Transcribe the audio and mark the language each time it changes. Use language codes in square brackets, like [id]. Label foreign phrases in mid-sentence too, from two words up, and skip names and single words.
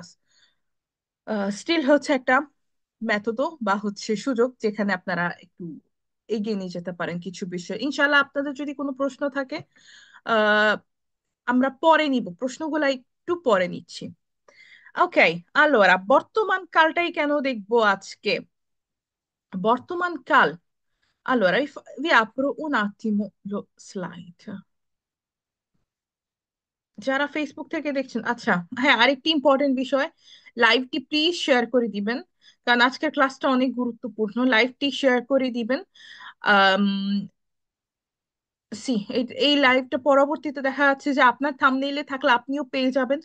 [bn] স্টিল হচ্ছে একটা মেথডও বা হচ্ছে সুযোগ যেখানে আপনারা একটু এগিয়ে নিয়ে যেতে পারেন কিছু বিষয়. ইনশাল্লাহ আপনাদের যদি কোনো প্রশ্ন থাকে আহ আমরা পরে নিব, প্রশ্নগুলা একটু পরে নিচ্ছি. ওকে. allora বর্তমান কালটাই কেন দেখবো আজকে? বর্তমান কাল. [it] allora vi apro un attimo lo slide. [bn] যারা ফেসবুক থেকে দেখছেন, আচ্ছা, হ্যাঁ, আরেকটি ইম্পর্টেন্ট বিষয়, লাইভটি প্লিজ শেয়ার করে দিবেন, কারণ আজকের ক্লাসটা অনেক গুরুত্বপূর্ণ। লাইভটি শেয়ার করে দিবেন। আম, সি এই লাইভটা পরবর্তীতে দেখা যাচ্ছে যে আপনার থাম্বনেইলে থাকলে আপনিও পেয়ে যাবেন।